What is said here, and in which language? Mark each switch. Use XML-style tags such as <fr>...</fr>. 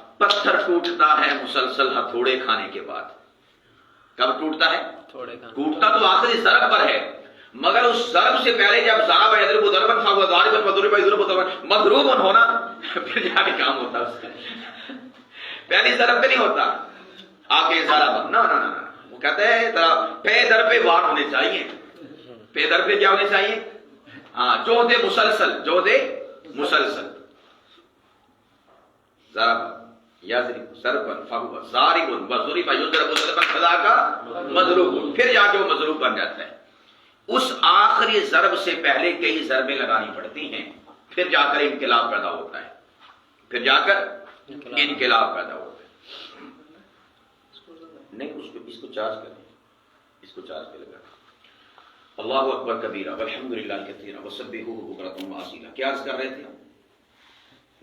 <ur>پتھر ٹوٹتا ہے مسلسل ہتھوڑے کھانے کے بعد. کب ٹوٹتا ہے؟ ٹوٹتا تو آخری ضرب پر ہے، مگر اس ضرب سے پہلے جب</ur> <ar>ضرب یضرب ضربا فهو ضارب وضرب يضرب ضربا مضروب</ar> <ur>ہونا پھر جا کے کام ہوتا ہے اس کا. پہلی ضرب پہ نہیں ہوتا آگے ضرب. نہ نہ نہ، وہ کہتے ہیں پے در پہ وار ہونے چاہیے. پے در پہ کیا ہونے چاہیے؟ ہاں جو دے مسلسل، جو دے مسلسل.</ur> <ar>ضرب یضرب ضربا فهو ضارب وضرب يضرب ضربا فذاك مضروب.</ar> <ur>پھر جا کے وہ مضروب بن جاتا ہے. اس آخری ضرب سے پہلے کئی ضربیں لگانی پڑتی ہیں، پھر جا کر انقلاب پیدا ہوتا ہے. پھر جا کر انقلاب پیدا ہوتا ہے. نہیں اس کو چارج کریں، اس کو چارج پہ لگا.</ur> <ar>اللہ اکبر کبیرہ والحمد للہ کثیرہ وسبحوہ بکرۃ واسیلہ.</ar> <ur>کیا عرض کر رہے تھے ہم؟</ur>